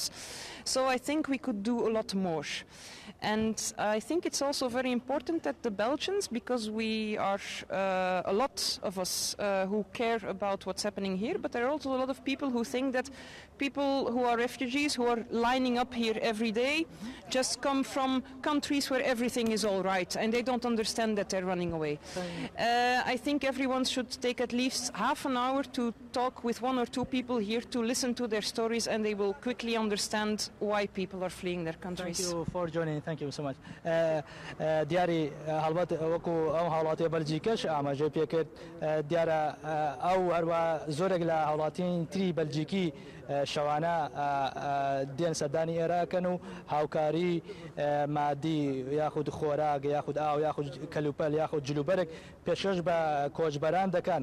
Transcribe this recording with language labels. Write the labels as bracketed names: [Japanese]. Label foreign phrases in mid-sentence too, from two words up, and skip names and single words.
[English] So I think we could do a lot more. And I think it's also very important that the Belgians, because we are a lot of us who care about what's happening here, but there are also a lot of people who think that people who are refugees, who are lining up here every day, just come from countries where everything is all right, and they don't understand that they're running away. I think everyone should take at least half an hour to talk with 1 or 2 people here to listen to their stories, and they will quickly understand why people are fleeing their countries. Thank you for joining. Thank you so much. [Central Kurdish] دیاری هەڵبەت وەکو ئەو هاوڵاتی بەلجیکەش ئاماژەی پێکرد دیارە ئەو هەروە زۆرێک لە هاوڵاتیان تری بەلجیکی شەوانە دێن سەردانی ئێراکەن و هاوکاری مادی یاخود خۆراک یاخود ئاو یاخود کەلوپەل یاخود جلوبەرێک پێشکەش بە کۆچبەران دەکەن.